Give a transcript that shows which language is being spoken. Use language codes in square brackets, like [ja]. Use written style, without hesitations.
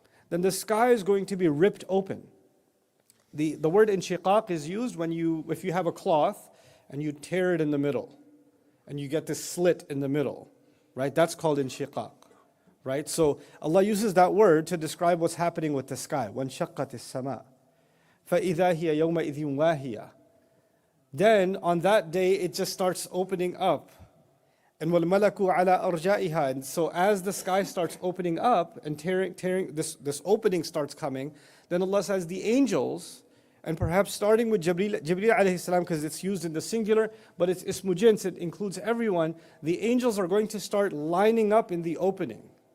[en] Then the sky is going to be ripped open. The word inshiqaq is used if you have a cloth and you tear it in the middle and you get this slit in the middle, right? That's called inshiqaq, right? So Allah uses that word to describe what's happening with the sky. [ar] وَانْشَقَّتِ السَّمَاء فَإِذَا هِيَ يَوْمَئِذٍ وَاهِيَةٌ. [en] Then on that day it just starts opening up, And [ar] وَالْمَلَكُ عَلَىٰ أَرْجَائِهَا. [en] And so as the sky starts opening up and tearing this opening starts coming, then Allah says the angels, and perhaps starting with Jibreel alayhi salam, because it's used in the singular, but it's ismu jins, it includes everyone, the angels are going to start lining up in the opening.